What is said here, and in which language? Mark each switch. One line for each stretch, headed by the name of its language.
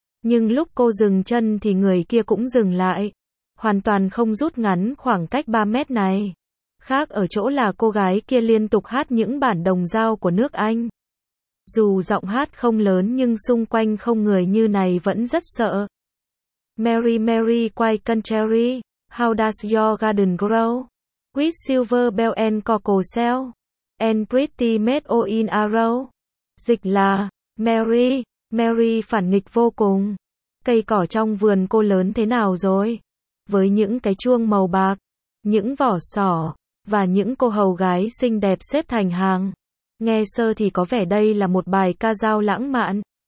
Vietnamese: Nhưng lúc cô dừng chân thì người kia cũng dừng lại. Hoàn toàn không rút ngắn khoảng cách 3 mét này. Khác ở chỗ là cô gái kia liên tục hát những bản đồng dao của nước Anh. Dù giọng hát không lớn nhưng xung quanh không người như này vẫn rất sợ.
English: Mary Mary quay country, how does your garden grow? With silver bell and cockle shell, and pretty maids in a row.
Vietnamese: Dịch là, Mary, Mary phản nghịch vô cùng. Cây cỏ trong vườn cô lớn thế nào rồi? Với những cái chuông màu bạc, những vỏ sò, và những cô hầu gái xinh đẹp xếp thành hàng. Nghe sơ thì có vẻ đây là một bài ca dao lãng mạn.